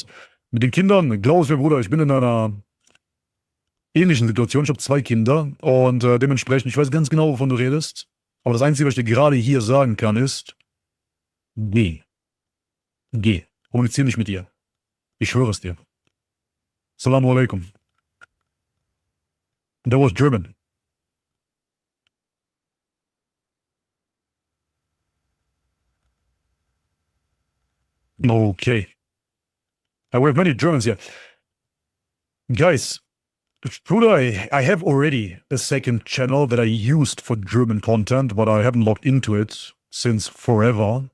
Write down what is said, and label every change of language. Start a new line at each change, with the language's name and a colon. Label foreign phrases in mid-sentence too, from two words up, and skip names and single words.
German: Mit den Kindern, glaub mir, Bruder, ich bin in einer ähnlichen Situation. Ich habe 2 Kinder und dementsprechend, ich weiß ganz genau, wovon du redest. Aber das Einzige, was ich dir gerade hier sagen kann, ist, geh. Geh. Kommunizier nicht mit ihr. Ich schwöre es dir.
Arabic: السلام عليكم.
English: That was German. Okay. We have many Germans here. Guys, Bruder, I have already a second channel that I used for German content, but I haven't logged into it since forever.